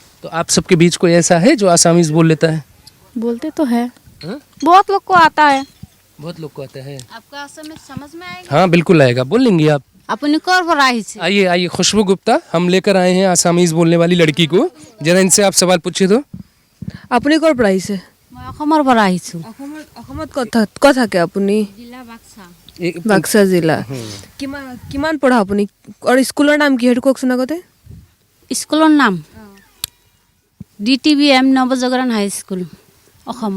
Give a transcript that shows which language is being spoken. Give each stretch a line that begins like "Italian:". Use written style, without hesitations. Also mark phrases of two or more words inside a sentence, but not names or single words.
Hindi: तो आप सबके बीच कोई ऐसा है जो आसामीज बोल लेता है? बोलते तो है, हाँ? बहुत लोग को आता है। बहुत लोग को आता है। आपका असम में समझ में आएगा? हाँ बिल्कुल आएगा, बोल लेंगी आप। अपने कौर पर आई से। आइए आइए, खुशबू गुप्ता, हम लेकर आए हैं आसामीज बोलने वाली लड़की को। जरा इनसे आप सवाल पूछिए तो।
Assamese: আপুনি ক'ৰ পৰা আহিছে? मैं অসমৰ পৰা আহিছোঁ। অসমত ক'ত থাকে আপুনি? জিলা বাক্সা। বাক্সা জিলা। কিমান পঢ়া আপুনি? আৰু স্কুলৰ নাম কি সেইটো কওকচোন আগতে। স্কুলৰ নাম DTBM নৱজাগৰণ হাই স্কুল অসমত।